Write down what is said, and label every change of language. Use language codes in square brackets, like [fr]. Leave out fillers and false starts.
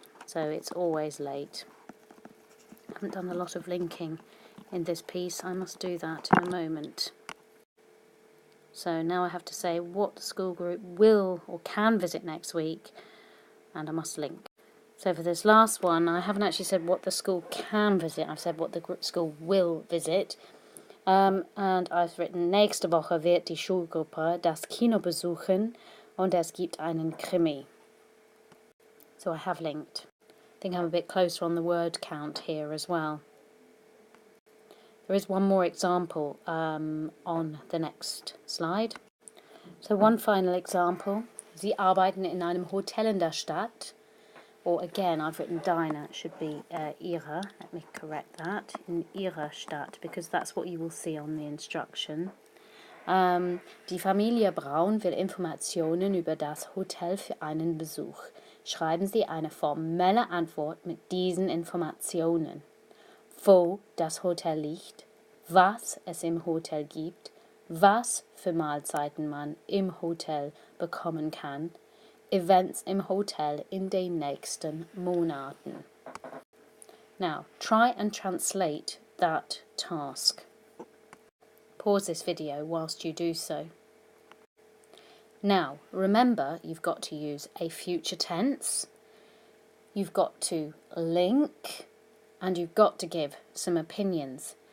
[en] So it's always late. I haven't done a lot of linking in this piece. I must do that in a moment. So now I have to say what the school group will or can visit next week, and I must link. So for this last one, I haven't actually said what the school can visit. I've said what the school will visit. And I've written, [de] nächste Woche wird die Schulgruppe das Kino besuchen und es gibt einen Krimi. [en] So I have linked. I think I'm a bit closer on the word count here as well. There is one more example on the next slide. So one final example [de] Sie arbeiten in einem Hotel in der Stadt. [en] Or again, I've written deine, it should be ihre. Let me correct that. [de] In ihrer Stadt, [en] because that's what you will see on the instruction. [de] Die Familie Braun will Informationen über das Hotel für einen Besuch. Schreiben Sie eine formelle Antwort mit diesen Informationen. Wo das Hotel liegt, was es im Hotel gibt, was für Mahlzeiten man im Hotel bekommen kann, Events im Hotel in den nächsten Monaten. [en] Now, try and translate that task. Pause this video whilst you do so. Now, remember, you've got to use a future tense, you've got to link, and you've got to give some opinions.